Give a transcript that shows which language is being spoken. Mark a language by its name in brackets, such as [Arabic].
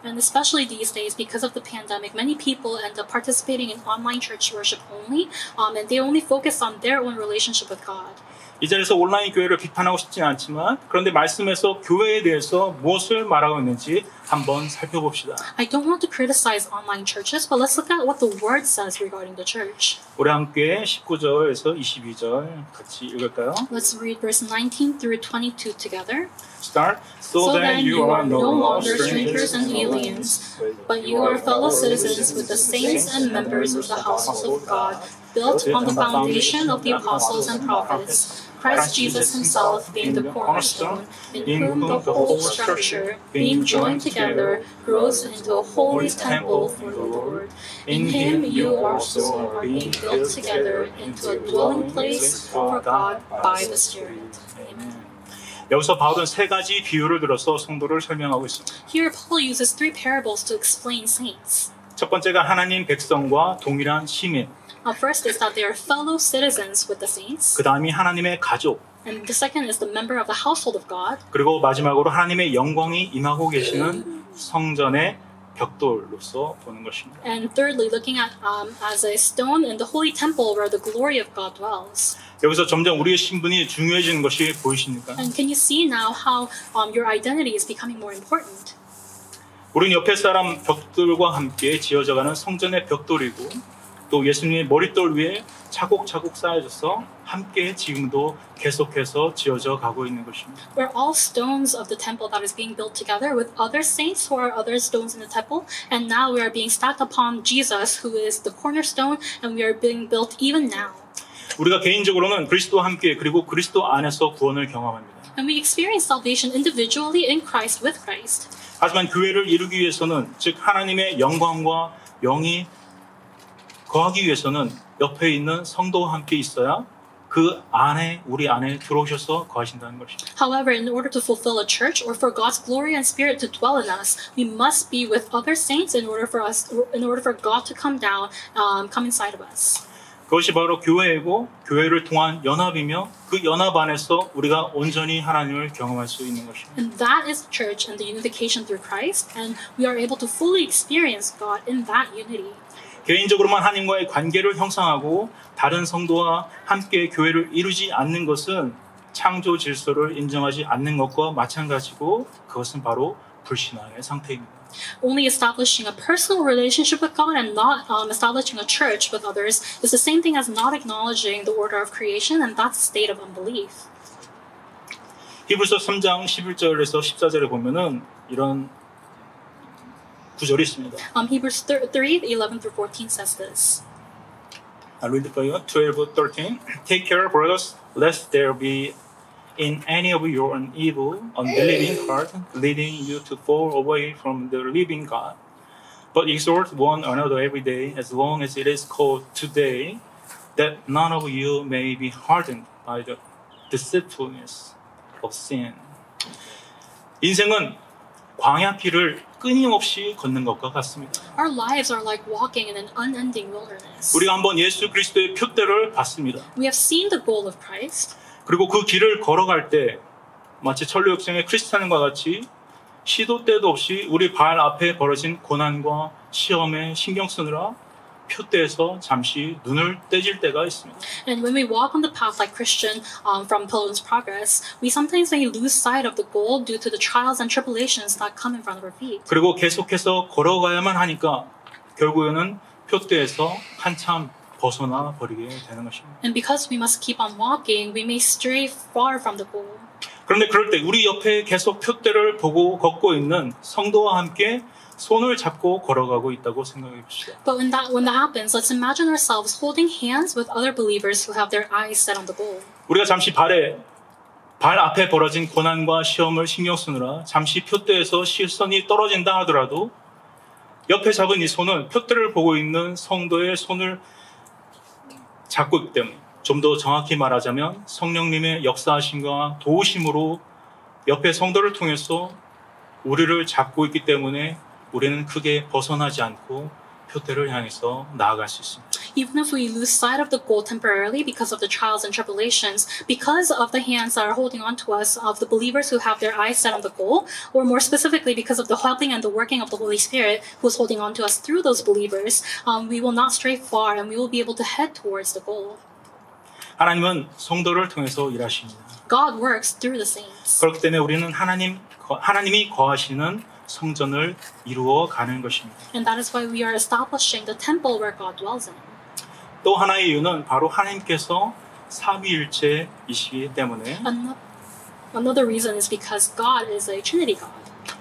[English] And especially these days, because of the pandemic, many people end up participating in online church worship only, and they only focus on their own relationship with God. [Korean] 이 자리에서 온라인 교회를 비판하고 싶지는 않지만 그런데 말씀에서 교회에 대해서 무엇을 말하고 있는지 한번 살펴봅시다. [English] I don't want to criticize online churches, but let's look at what the word says regarding the church. [Korean] 우리 함께 19절에서 22절 같이 읽을까요? [English] Let's read verse 19 through 22 together. Start. So then you are no longer strangers and aliens, but you are fellow citizens with the saints and members of the household of God, built on the foundation of the apostles and prophets, Christ Jesus himself being the cornerstone, in whom the whole structure, being joined together, grows into a holy temple for the Lord. In him you also are being built together into a dwelling place for God by the Spirit. Amen. [Korean] 여기서 바울은 세 가지 비유를 들어서 성도를 설명하고 있습니다. [English] Here Paul uses three parables to explain saints. [Korean] 첫 번째가 하나님 백성과 동일한 시민, [English] First is that they are fellow citizens with the saints. [Korean] 그 다음이 하나님의 가족, [English] And the second is the member of the household of God. [Korean] 그리고 마지막으로 하나님의 영광이 임하고 계시는 성전의 벽돌로서 보는 것입니다. [English] And thirdly, looking at as a stone in the holy temple where the glory of God dwells. [Korean] 여기서 점점 우리의 신분이 중요해지는 것이 보이십니까? [English] And can you see now how your identity is becoming more important? [Korean] 우리는 옆에 사람 벽돌과 함께 지어져가는 성전의 벽돌이고 또 예수님의 머릿돌 위에 차곡차곡 쌓여져서 함께 지금도 계속해서 지어져 가고 있는 것입니다. [English] We're all stones of the temple that is being built together with other saints who are other stones in the temple, and now we are being stacked upon Jesus, who is the cornerstone, and we are being built even now. [Korean] 우리가 개인적으로는 그리스도와 함께 그리고 그리스도 안에서 구원을 경험합니다. [English] And we experience salvation individually in Christ with Christ. [Korean] 하지만 교회를 이루기 위해서는 즉 하나님의 영광과 영이 거하기 위해서는 옆에 있는 성도와 함께 있어야 그 안에 우리 안에 들어오셔서 거하신다는 것입니다. [English] However, in order to fulfill a church or for God's glory and spirit to dwell in us, we must be with other saints in order for God to come down, come inside of us. [Korean] 그것이 바로 교회이고 교회를 통한 연합이며 그 연합 안에서 우리가 온전히 하나님을 경험할 수 있는 것입니다. [English] And that is the church and the unification through Christ, and we are able to fully experience God in that unity. [Korean] 개인적으로만 하나님과의 관계를 형성하고 다른 성도와 함께 교회를 이루지 않는 것은 창조 질서를 인정하지 않는 것과 마찬가지고 그것은 바로 불신앙의 상태입니다. [English] Only establishing a personal relationship with God and not establishing a church with others is the same thing as not acknowledging the order of creation, and that's a state of unbelief. [Korean] 히브리서 3장 11절에서 14절에 보면은 이런 구절이 있습니다. [English] Hebrews 3:11 through 14 says this. I read it for you. 12:13. Take care, brothers, lest there be in any of your an evil, unbelieving heart, leading you to fall away from the living God. But exhort one another every day, as long as it is called today, that none of you may be hardened by the deceitfulness of sin. [Korean] 인생은 광야길을 끊임없이 걷는 것과 같습니다. [English] Our lives are like walking in an unending wilderness. [Korean] 우리가 한번 예수 그리스도의 표대를 봤습니다. [English] We have seen the goal of Christ. [Korean] 그리고 그 길을 걸어갈 때 마치 천루역생의 크리스찬과 같이 시도 때도 없이 우리 발 앞에 벌어진 고난과 시험에 신경 쓰느라 표대에서 잠시 눈을 떼질 때가 있습니다. [English] And when we walk on the path like Christian from Pilgrim's Progress, we sometimes may lose sight of the goal due to the trials and tribulations that come in front of our feet. [Korean] 그리고 계속해서 걸어가야만 하니까 결국에는 표대에서 한참 벗어나 버리게 되는 것입니다. [English] And because we must keep on walking, we may stray far from the goal. [Korean] 그런데 그럴 때 우리 옆에 계속 표대를 보고 걷고 있는 성도와 함께 손을 잡고 걸어가고 있다고 생각해 봅시다. [English] But when that happens, let's imagine ourselves holding hands with other believers who have their eyes set on the goal. [Korean] 우리가 잠시 발 앞에 벌어진 고난과 시험을 신경 쓰느라 잠시 표대에서 시선이 떨어진다 하더라도 옆에 잡은 이 손은 표대를 보고 있는 성도의 손을 잡고 있기 때문에 좀 더 정확히 말하자면 성령님의 역사하심과 도우심으로 옆에 성도를 통해서 우리를 잡고 있기 때문에 우리는 크게 벗어나지 않고 표대를 향해서 나아갈 수 있습니다. [English] Even if we lose sight of the goal temporarily because of the trials and tribulations, because of the hands that are holding on to us, of the believers who have their eyes set on the goal, or more specifically because of the helping and the working of the Holy Spirit who is holding on to us through those believers, we will not stray far and we will be able to head towards the goal. [Korean] 하나님은 성도를 통해서 일하십니다. [English] God works through the saints. [Korean] 그렇기 때문에 우리는 하나님이 거하시는 성전을 이루어 가는 것입니다. [English] And that is why we are establishing the temple where God dwells in. [Korean] 또 하나의 이유는 바로 하나님께서 삼위일체이시기 때문에 [English] Another reason is because God is a Trinity God.